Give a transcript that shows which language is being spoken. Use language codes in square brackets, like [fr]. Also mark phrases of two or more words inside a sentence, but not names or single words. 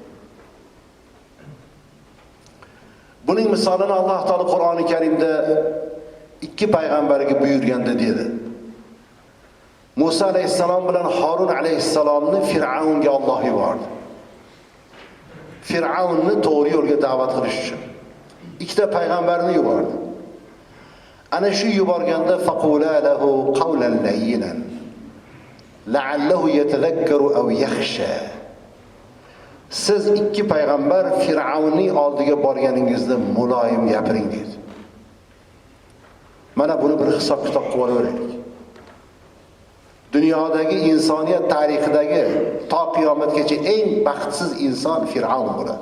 [uz] Buning misolini Alloh taolo Qur'oni Karimda 2 payg'ambarga buyurganda dedi. Musa alayhissalom bilan Harun alayhissalomni Fir'avnga Alloh yubordi. Fir'avnni to'g'ri yo'lga da'vat qilish uchun 2 ta payg'ambarni yubordi. Ana shu yuborganda [ar] فقولا له قولا لينا لعله يتذكر أو يخشى. [uz] Siz 2 payg'ambar Fir'avnning oldiga borganingizda muloyim gapiring dedi. Mana buni bir hisob-kitob qilib olaylik. Dunyodagi insoniyat tarixidagi to qiyomatgacha eng baxtsiz inson Fir'avn bo'ladi.